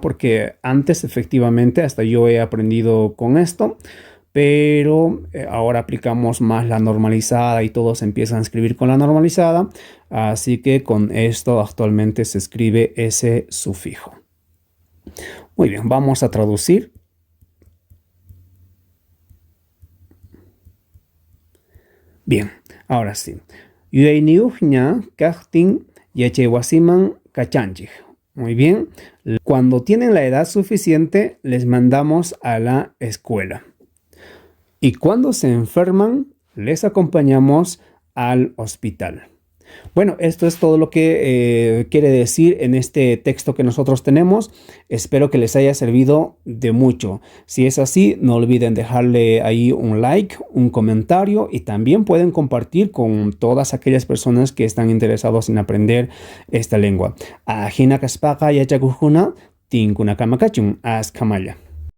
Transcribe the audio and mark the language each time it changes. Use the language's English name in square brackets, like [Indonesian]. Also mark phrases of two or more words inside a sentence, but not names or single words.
[Spanish] Porque antes, efectivamente, hasta yo he aprendido con esto, pero ahora aplicamos más la normalizada y todos empiezan a escribir con la normalizada. Así que con esto actualmente se escribe ese sufijo. Muy bien, vamos a traducir. Bien, ahora sí. [Quechua] Yueiniujña kajtin yachaiwasiman kachanchij. [Spanish] Muy bien. Cuando tienen la edad suficiente, les mandamos a la escuela. Y cuando se enferman, les acompañamos al hospital. Bueno, esto es todo lo que quiere decir en este texto que nosotros tenemos. Espero que les haya servido de mucho. Si es así, no olviden dejarle ahí un like, un comentario y también pueden compartir con todas aquellas personas que están interesados en aprender esta lengua. [Quechua] Ajina kaspaka yachakuhuna, tinkuna kamakachun askamaya.